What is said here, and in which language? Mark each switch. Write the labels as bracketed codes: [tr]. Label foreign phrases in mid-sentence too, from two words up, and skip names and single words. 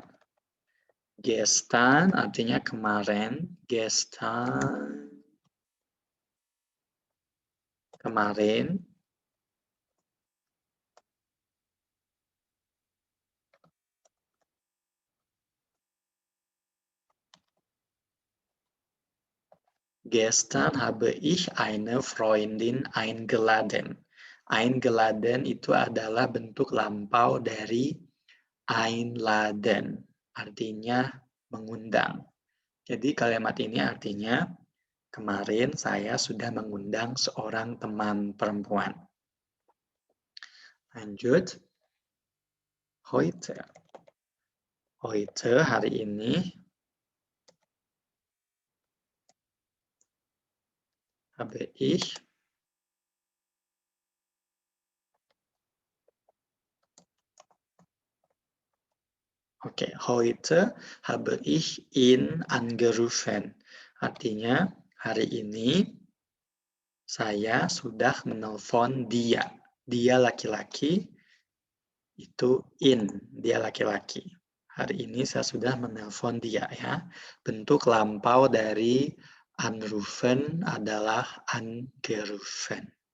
[id] Gestern artinya kemarin. Gestern. Kemarin. [de] Gestern habe ich eine Freundin eingeladen. [id] Eingeladen itu adalah bentuk lampau dari einladen. Artinya mengundang. Jadi kalimat ini artinya kemarin saya sudah mengundang seorang teman perempuan. Lanjut. [de] Heute. [id] Heute hari ini. [de] Habe ich Oke, heute habe ich ihn angerufen. [id] Artinya, hari ini saya sudah menelpon dia. Dia laki-laki, itu in, dia laki-laki. Hari ini saya sudah menelpon dia ya. Bentuk lampau dari anrufen adalah angerufen.